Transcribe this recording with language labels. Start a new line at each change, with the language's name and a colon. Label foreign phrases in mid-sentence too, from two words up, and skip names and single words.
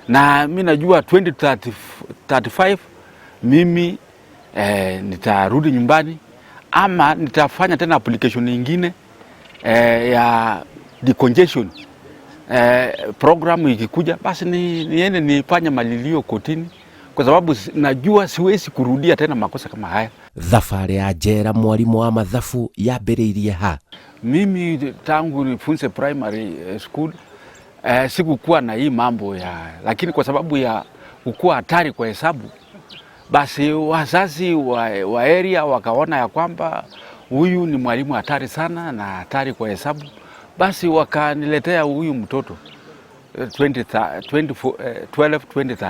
Swahili: na mimi najua 2035 mimi nitarudi nyumbani ama nitafanya tena application nyingine ya
English: decongestion program
Swahili: ikikuja, basi niende nifanye malilio kotini, kwa sababu najua siwezi kurudia tena makosa kama haya.
Kikuyu: Thabarĩ ya njera mwarimũ wa mathabu yambĩrĩirie ha?
Swahili: Mimi tangu nifunze
English: primary school
Swahili: sikukuwa na hii mambo lakini kwa sababu ya kukuwa hatari kwa hesabu, basi wazazi wa area wakaona ya kwamba huyu ni mwalimu hatari sana na hatari kwa hesabu, basi wakaniletea huyu mtoto 2013.